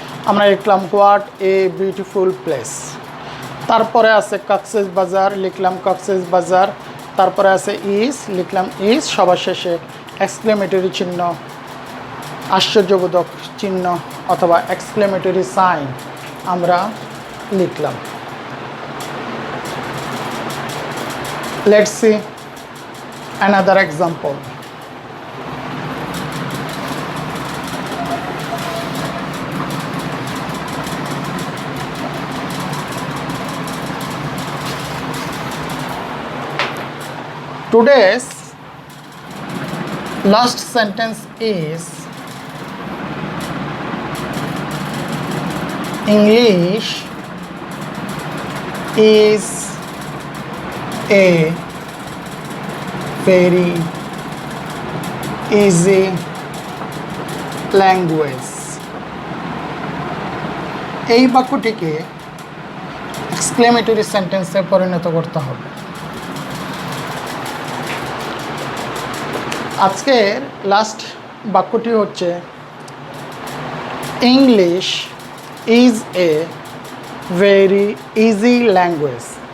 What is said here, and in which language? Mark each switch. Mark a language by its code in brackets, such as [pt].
[bn] আমরা লিখলাম [en] what a beautiful place, [bn] তারপরে আছে কক্সেস বাজার, লিখলাম কক্সেস বাজার, তারপরে আছে ইজ, লিখলাম ইজ, সবার শেষে এক্সক্লেমেটরি চিহ্ন, আশ্চর্যবোধক চিহ্ন অথবা এক্সক্লেমেটরি সাইন আমরা লিখলাম। [en] Let's see another example. Today's last sentence is English is a very easy language. [bn] এই বাক্যটিকে এক্সক্লেমেটরি সেন্টেন্সে পরিণত করতে হবে। আজকের লাস্ট বাক্যটি হচ্ছে [en] English is a very easy language.